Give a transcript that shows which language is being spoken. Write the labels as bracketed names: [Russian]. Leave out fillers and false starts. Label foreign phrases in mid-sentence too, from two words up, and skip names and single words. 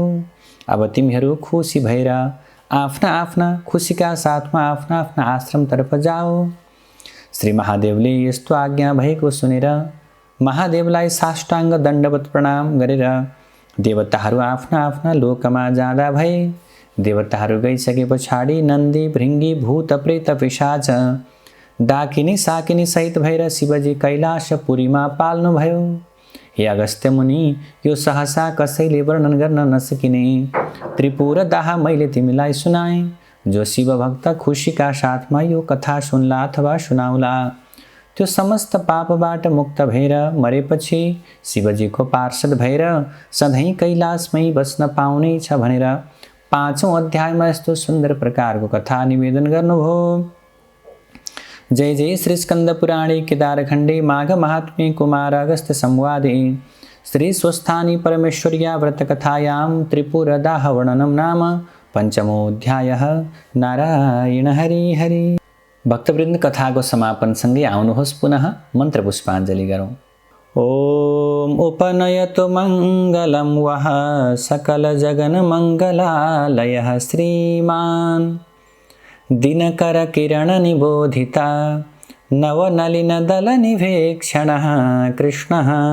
[Nepali] अब तिमीहरू खुसी भएर आफ्ना आफ्ना खुसीका साथमा आफ्ना आफ्ना आश्रमतर्फ जाओ। श्री महादेवले यस्तो आज्ञा भएको सुनेर महादेवलाई साष्टाङ्ग दण्डवत प्रणाम गरेर देवताहरू आफ्ना आफ्ना लोकमा जाँदा भए। देवताहरू गइसके पछाडि नन्दी, भृङ्गी, भूत, प्रेत, पिशाच, डाकिनी साकिनी सहित भएर शिवजी कैलाशपुरीमा पाल्नुभयो। हे अगस्त्य मुनि, यो सहसा कसैले वर्णन गर्न नसकिने त्रिपुर दाह मैले तिमीलाई सुनाएँ। जो शिवभक्त खुसीका साथमा यो कथा सुन्ला अथवा सुनाउला त्यो समस्त पापबाट मुक्त भएर मरेपछि शिवजीको पार्षद भएर सधैँ कैलाशमै बस्न पाउनेछ भनेर 5औं अध्यायमा यस्तो सुन्दर प्रकारको कथा निवेदन गर्नुभयो। [Sanskrit] जय जय श्री स्कंद पुराणे केदारखण्डे माघ महात्म्ये कुमार अगस्त्य संवादे श्री स्वस्थानी परमेश्वर्या व्रतकथायां त्रिपुरदाह वर्णनं नाम 5मोऽध्यायः। [Nepali] नारायण हरि हरि। भक्तवृन्द, कथाको समापनसँगै आउनुहोस् पुनः मन्त्र पुष्पाञ्जलि गरौँ। [Sanskrit] ओम उपनयतु मङ्गलं वः सकल जगन मङ्गलालयः श्रीमान् दिनकर किरण निबोधिता नवनलिन दल निवेक्षणः कृष्णः